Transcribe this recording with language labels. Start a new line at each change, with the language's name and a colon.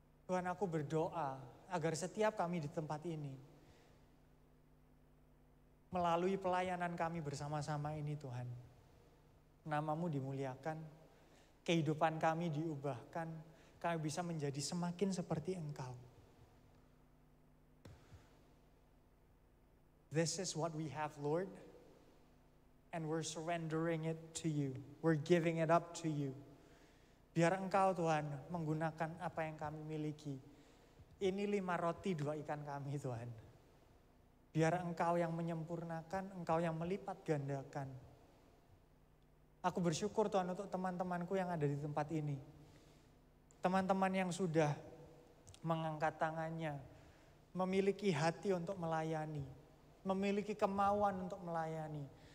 Indonesian: Tuhan, aku berdoa agar setiap kami di tempat ini, melalui pelayanan kami bersama-sama ini Tuhan, nama-Mu dimuliakan, kehidupan kami diubahkan, kami bisa menjadi semakin seperti Engkau.
English: This is what we have, Lord, and we're surrendering it to you. We're giving it up to you.
Indonesian: Biar Engkau Tuhan menggunakan apa yang kami miliki. Ini 5 roti 2 ikan kami Tuhan. Biar Engkau yang menyempurnakan, Engkau yang melipat gandakan. Aku bersyukur Tuhan untuk teman-temanku yang ada di tempat ini. Teman-teman yang sudah mengangkat tangannya, memiliki hati untuk melayani, memiliki kemauan untuk melayani.